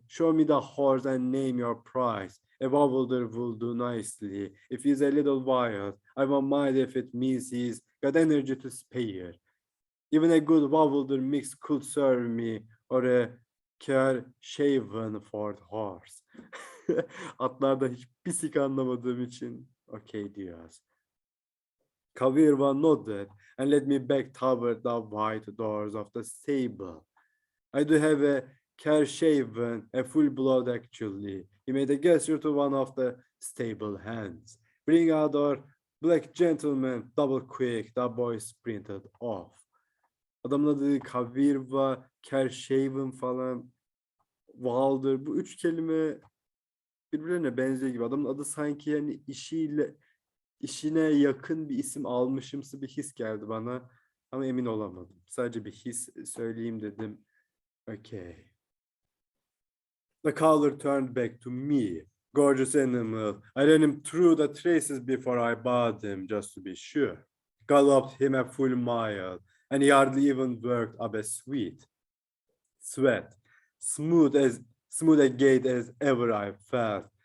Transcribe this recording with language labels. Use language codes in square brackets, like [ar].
[en] Show me the horse and name your price. A wobbleder will do nicely. If he's a little wild, I won't mind if it means he's got energy to spare. Even a good wobbleder mix could serve me, or a care-shaven Ford horse. [tr] Atlarda hiçbir sik anlamadığım için okay diyoruz. [en] Kavirva nodded and led me back toward the white doors of the stable. I do have a care-shaven, a full blood actually. He made a gesture to one of the stable hands. Bring out our black gentleman, double quick, the boy sprinted off. [tr] Adamın adı Kavirva, care-shaven falan, Wilder. Bu 3 kelime birbirlerine benziyor gibi. Adamın adı sanki yani işine yakın bir isim almışımsı bir his geldi bana. Ama emin olamadım. Sadece bir his söyleyeyim dedim. [en] Okay. The caller turned back to me. Gorgeous animal. I ran him through the traces before I bought him, just to be sure. Galloped him a full mile, and he hardly even worked up a sweat. Smooth a gait as ever I felt,